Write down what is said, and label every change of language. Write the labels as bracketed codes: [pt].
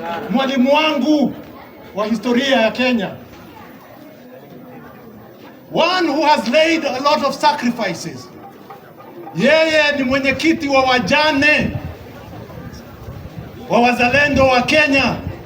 [sw] Mwalimu wangu wa historia ya Kenya. [en] One who has laid a lot of sacrifices. [sw] Yeye ni mwenyekiti wa wajane wa wazalendo wa Kenya.